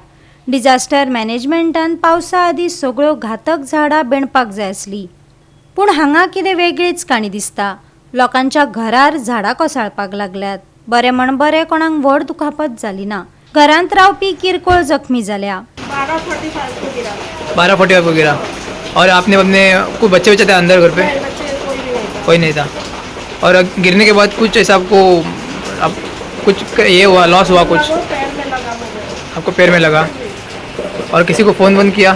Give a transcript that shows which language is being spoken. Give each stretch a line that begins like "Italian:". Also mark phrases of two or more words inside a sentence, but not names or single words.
English: disaster managementan
Konkani: पावसा आदीं सगळ्यो घातक झाडां बेणपाक जाय आसली. पूण हांगा कितें वेगळीच काणी दिसता. लोकांच्या घरार झाडां कोसळपाक लागल्यात. बरें म्हण बरें कोणाक व्हड दुखापत जाली ना. घरांत रावपी किरकोळ जखमी जाल्या.
Hindi: 12 फुट को गिरा और आपने अपने कोई बच्चे थे अंदर घर पे? कोई नहीं था. और गिरने के बाद कुछ ऐसा आपको कुछ ये हुआ, लॉस हुआ कुछ? आपको पैर में लगा और किसी को फ़ोन बंद किया?